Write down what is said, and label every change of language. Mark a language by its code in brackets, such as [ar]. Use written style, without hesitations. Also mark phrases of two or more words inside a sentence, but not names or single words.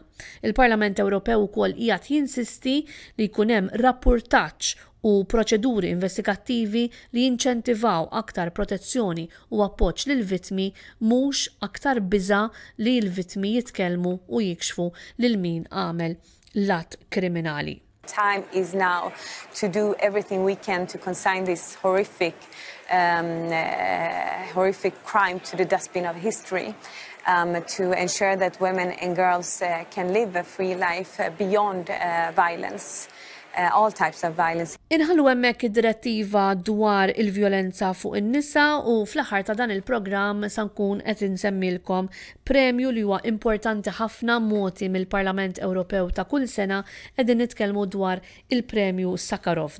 [mt] Il-Parlament Ewropew ukoll qiegħed jinsisti li jkun hemm rapportaġġ u proċeduri investigattivi li jinċentivaw aktar protezzjoni u appoġġ lil vittmi mhux aktar biża' li l-vittmi jitkellmu u jikxfu lil min għamel l-att kriminali. [en] Time is now to do everything we can to consign this horrific crime to the dustbin of history, to ensure that women and girls can live a free life beyond violence. All types of violence. [mt] Inħallu hemmhekk id-direttiva dwar il-vjolenza fuq in-nisa u fl-aħħar ta' dan il-programm se nkun qed insemmilkom premju li huwa importanti ħafna moti mill-Parlament Ewropew ta' kull sena qegħdin nitkellmu dwar il-premju Sakharov.